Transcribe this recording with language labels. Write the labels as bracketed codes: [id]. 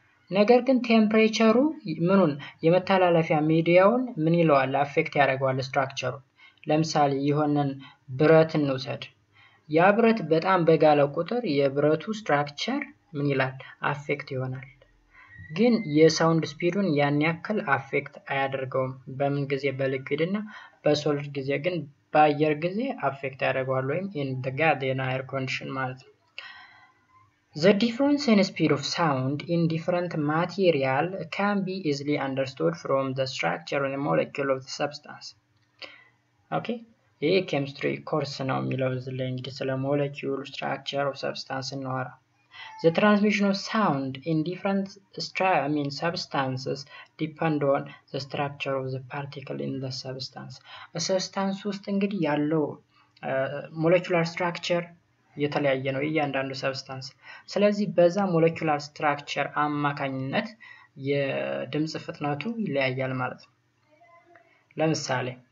[am] ነገር ግን ቴምፕሬቸሩ ምኑን የመተላለፊያ ሚዲያውን ምን ይለዋል አፌክት ያደርጋል ስትራክቸሩ ለምሳሌ ይሆነን ብረት እንውሰድ ያ ብረት በጣም በጋለ ቁጥር የብረቱ ስትራክቸር ምን ይላል አፌክት ይሆናል ግን የሳውንድ ስፒዱን ያን ያክል አፌክት አያደርገውም በምን ጊዜ በሊኩዊድ እና በሶሊድ ጊዜ ግን በአየር ጊዜ አፌክት ያደርጋል ወይም [en] in the gas and air condition [am] ማለት ነው [en] The difference in speed of sound in different material can be easily understood from the structure and molecule of the substance. Okay? [am] ይሄ [en] chemistry course [am] ነው የሚለው እዚህ ላይ እንግዲህ ስለ [en] molecule structure of substance [am] እናወራ [en] The transmission of sound in different substances depend on the structure of the particle in the substance. A substance [am] ውስጥ እንግዲህ ያለው ሞለኪውላር ስትራክቸር የተለያየ ነው እያንዳንዱ ሰብስታንስ። ስለዚህ በዛ ሞለኪውላር ስትራክቸር አማካኝነት የድምጽ ፍጥነቱ ይለያያል ማለት ነው። ለምሳሌ